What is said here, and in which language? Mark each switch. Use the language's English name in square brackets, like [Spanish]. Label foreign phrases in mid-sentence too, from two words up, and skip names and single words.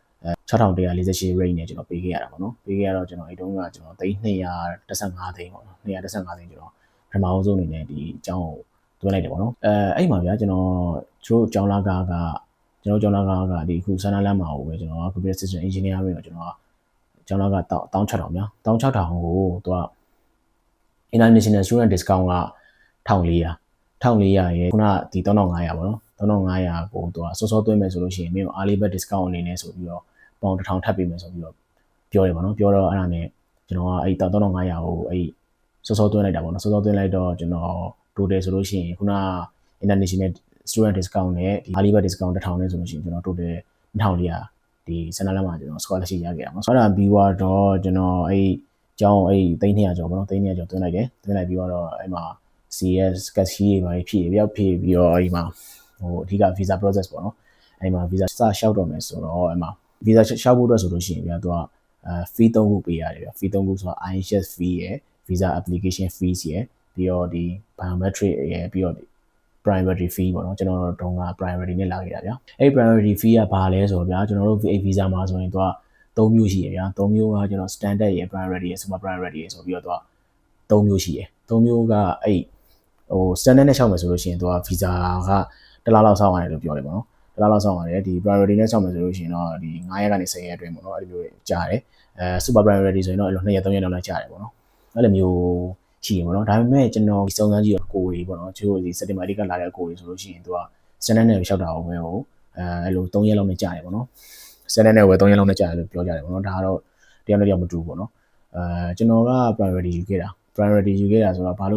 [Burmese] 6148 rate နဲ့ကျွန်တော်ပေးခဲ့ရတာပေါ့နော်ပေးခဲ့ရတော့ကျွန်တော်အဲ့တုန်းကကျွန်တော်215သိန်းပေါ့နော်215သိန်းကျွန်တော်ပထမဆုံးအနေနဲ့ဒီအကြောင်းကိုတွန်းလိုက်တယ်ပေါ့နော်အဲ့မှာဗျာကျွန်တော်တို့အကြောင်းလာကားကဒီခုဆန္ဒလမ်းမှာကိုပဲကျွန်တော်က [English] computer system engineering [Burmese] ကိုကျွန်တော်ကကျောင်းလာက16000ဗျာ16000ကိုသူက [English] international student discount [Burmese] က1400ရဲ့ခုနဒီ3500ပေါ့နော်3500ကိုသူက စောသွင်းမယ်ဆိုလို့ရှိရင်မင်းကို [English] early bird discount [Burmese] အနေနဲ့ဆိုပြီးတော့ပေါင်1000ထပ်ပေးမယ်ဆိုပြီးတော့ပြောတယ်ပေါ့နော်ပြောတော့အဲ့ဒါနဲ့ကျွန်တော်ကအဲ့3500ကိုအဲ့စောသွင်းလိုက်တာပေါ့နော်စောသွင်းလိုက်တော့ကျွန်တော် total ဆိုလို့ရှိရင်ခုန [English] international student discount [Burmese] နဲ့ဒီ [English] early bird discount [Burmese] 1000 နဲ့ဆိုလို့ရှိ ရင်ကျွန်တော် total 2400ဒီစန္ဒလမ်းမှာကျွန်တော် scholarship ရခဲ့တာပေါ့နော်အဲ့ဒါပြီးတော့ကျွန်တော်အဲ့ကျောင်းအဲ့300ကျော်ပေါ့နော်300ကျော်သွင်းလိုက်တယ်သွင်းလိုက်ပြီးတော့အဲ့မှာ CS ကတ်ရှိတွေပါဖြည့်ပြီး တော့အဲ့မှာအဓိက [English] visa process [Burmese] ပေါ့နော်အဲ့မှာ visa စလျှောက်တော့မယ်ဆိုတော့အဲ့မှာ visa လျှောက်ဖို့အတွက်ဆိုလို့ရှိရင်ဗျာသူကfee 3ခုပေးရတယ်ဗျာ fee 3 ခုဆိုတာ [English] IELTS fee [Burmese] ရယ် [English] visa application fees [Burmese] ရယ်ပြီးတော့ဒီ biometric ရယ်ပြီးတော့ [English] priority fee [Burmese] ပေါ့နော်ကျွန်တော်တို့တုန်းက priority နဲ့လာခဲ့တာဗျာအဲ့ [English] priority fee [Burmese] ကဘာလဲဆိုတော့ဗျာကျွန်တော်တို့ visa မှာဆိုရင်သူက3မျိုးရှိရဗျာ3မျိုးကကျွန်တော် standard ရယ် priority ရယ် [English] super priority [Burmese] ရယ်ဆိုပြီးတော့သူက3မျိုးရှိရယ်3မျိုးကအဲ့standard နဲ့ရှောက်မယ်ဆိုလို့ရှိရင်သူက visa ကတစ်လလောက်စောင့်ရတယ်လို့ပြောတယ်ပေါ့နော်တစ်လလောက်စောင့်ရတယ်ဒီ priority နဲ့ရှောက်မယ်ဆိုလို့ရှိရင်တော့ဒီ 9ရက်ကနေ10ရက်အတွင်းပေါ့နော်အဲ့လိုမျိုးကြာတယ် [English] super priority [Burmese] ဆိုရင်တော့အဲ့လို2ရက်3ရက်လောက်ကြာတယ်ပေါ့နော် အဲ့လိုမျိုးရှိရင်ပေါ့နော်ဒါပေမဲ့ကျွန်တော်စုံစမ်းကြည့်တော့ကိုကြီးပေါ့နော်ချို့ဒီစက်တင်ဘာကလာတဲ့အကိုကြီးဆိုလို့ရှိရင်သူကစတန်ဒတ်နဲ့လျှောက်တာအောင်ပဲဟိုအဲ့လို3ရက်လောက်နဲ့ကြာတယ်ပေါ့နော်စတန်ဒတ်နဲ့ဝယ်3ရက်လောက်နဲ့ကြာတယ်လို့ပြောကြတယ်ပေါ့နော်ဒါကတော့တယောက်နဲ့တယောက်မတူဘူးပေါ့နော်ကျွန်တော်က priority ယူခဲ့တာဆိုတော့ဘာလို့